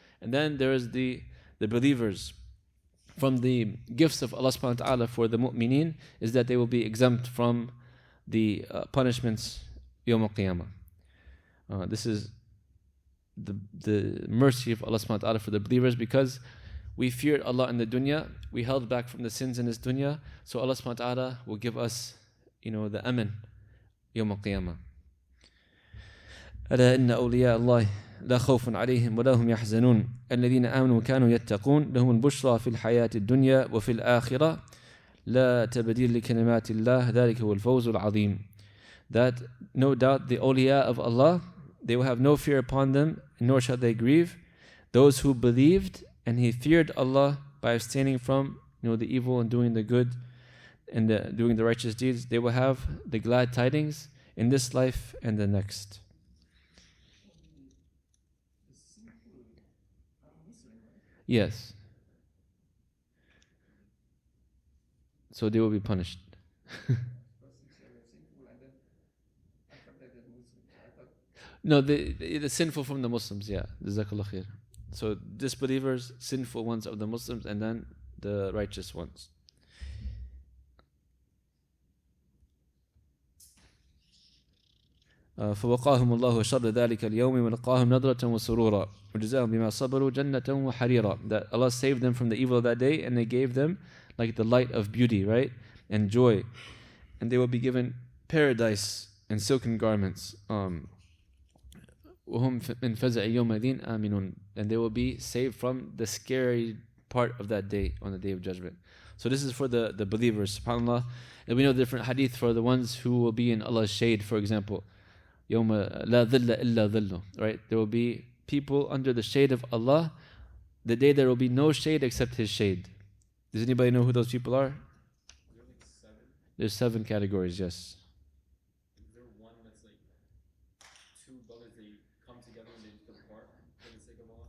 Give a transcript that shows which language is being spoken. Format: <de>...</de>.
<en>And then there is the believers. From the gifts of Allah subhanahu wa ta'ala for the mu'mineen is that they will be exempt from the punishments Yawm al-Qiyamah. This is the mercy of Allah subhanahu wa ta'ala for the believers, because we feared Allah in the dunya, we held back from the sins in this dunya, so Allah subhanahu wa ta'ala will give us the aman Yawm al-Qiyamah.</en> <ar>ألا إن أولياء الله لا خوف عليهم ولا هم يحزنون الذين آمنوا وكانوا يتقون لهم البشرى في الحياة الدنيا وفي الآخرة لا تبديل لكلمات الله ذلك هو الفوز العظيم.</ar> <en>That no doubt the awliya of Allah, they will have no fear upon them, nor shall they grieve. Those who believed and he feared Allah by abstaining from the evil and doing the good and doing the righteous deeds, they will have the glad tidings in this life and the next. Yes. So they will be punished. No, the sinful from the Muslims, yeah. Jazakallah khair. So disbelievers, sinful ones of the Muslims, and then the righteous ones.</en> <ar>فوقاهم الله شر ذلك اليوم ولقاهم نضرة وسرورا وجزاهم بما صبروا جنة وحريرا.</ar> <en>That Allah saved them from the evil of that day, and they gave them like the light of beauty, right? And joy. And they will be given paradise and silken garments.</en> <ar>وهم من فزع يومئذ آمنون.</ar> <en>And they will be saved from the scary part of that day on the day of judgment. So this is for the believers, subhanAllah. And we know different hadith for the ones who will be in Allah's shade, for example.</en> <ar>يوم لا ظل إلا ظله, right?</ar> <en>There will be people under the shade of Allah, the day there will be no shade except His shade. Does anybody know who those people are? There's 7 categories, yes. Is there one that's like 2 brothers, they come together and they become apart for the sake of Allah?</en>